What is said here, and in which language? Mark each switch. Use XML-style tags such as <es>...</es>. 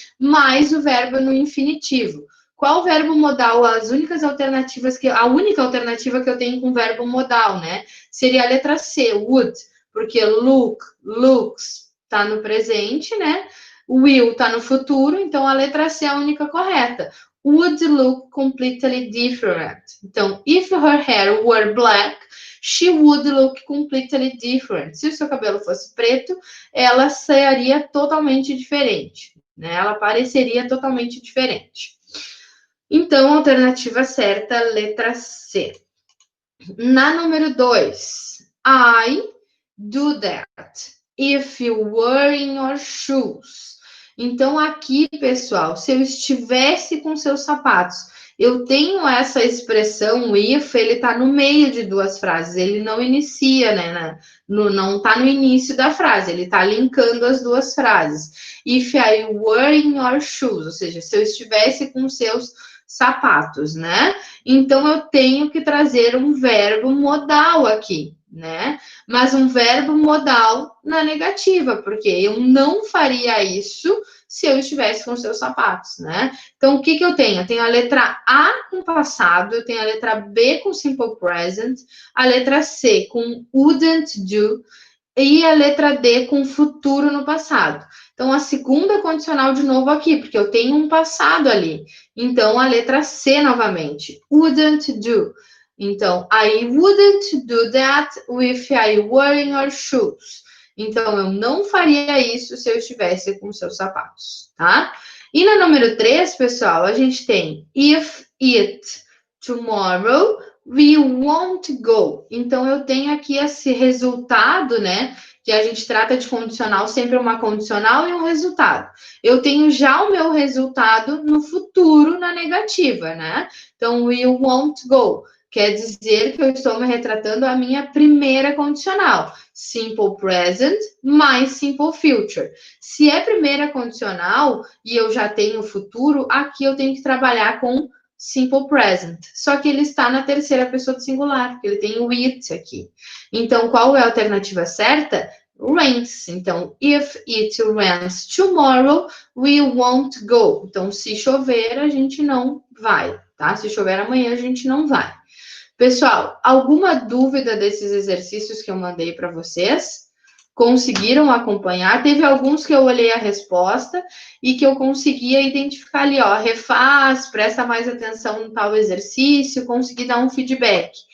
<pt>Mais o verbo no infinitivo. Qual verbo modal? A única alternativa que eu tenho com verbo modal, né? Seria a letra C, would, porque look, looks tá no presente, né? Will tá no futuro, então a letra C é a única correta.</pt> <en>Would look completely different. Então, if her hair were black, she would look completely different.</en> <pt>Se o seu cabelo fosse preto, ela seria totalmente diferente, né? Ela pareceria totalmente diferente. Então, alternativa certa, letra C. Na número 2,</pt> <en>I do that if you were in your shoes.</en> <pt>Então, aqui, pessoal, se eu estivesse com seus sapatos, eu tenho essa expressão if, ele tá no meio de 2 frases, ele não inicia, né? Não tá no início da frase, ele tá linkando as 2 frases.</pt> <en>If I were in your shoes,</en> <pt>ou seja, se eu estivesse com seus sapatos, né? Então, eu tenho que trazer um verbo modal aqui, né? Mas um verbo modal na negativa, porque eu não faria isso se eu estivesse com seus sapatos, né? Então, o que eu tenho? Eu tenho a letra A com passado, eu tenho a letra B com simple present, a letra C com wouldn't do e a letra D com futuro no passado. Então, a segunda condicional de novo aqui, porque eu tenho um passado ali. Então, a letra C novamente, wouldn't do.</pt> <en>Então, I wouldn't do that if I were in your shoes.</en> <pt>Então, eu não faria isso se eu estivesse com seus sapatos, tá? E na número 3, pessoal, a gente tem</pt> <en>if it tomorrow we won't go.</en> <pt>Então, eu tenho aqui esse resultado, né? Que a gente trata de condicional, sempre uma condicional e um resultado. Eu tenho já o meu resultado no futuro, na negativa, né? Então,</pt> <en>we won't go.</en> <pt>Quer dizer que eu estou me retratando a minha primeira condicional.</pt> <en>Simple present mais simple future.</en> <pt>Se é primeira condicional e eu já tenho futuro, aqui eu tenho que trabalhar com simple present. Só que ele está na terceira pessoa do singular, porque ele tem o it aqui. Então, qual é a alternativa certa?</pt> <en>Rains. Então, if it rains tomorrow, we won't go.</en> <pt>Então, se chover, a gente não vai, tá? Se chover amanhã, a gente não vai. Pessoal, alguma dúvida desses exercícios que eu mandei para vocês? Conseguiram acompanhar? Teve alguns que eu olhei a resposta e que eu conseguia identificar ali, ó, refaz, presta mais atenção no tal exercício, consegui dar um feedback.</pt>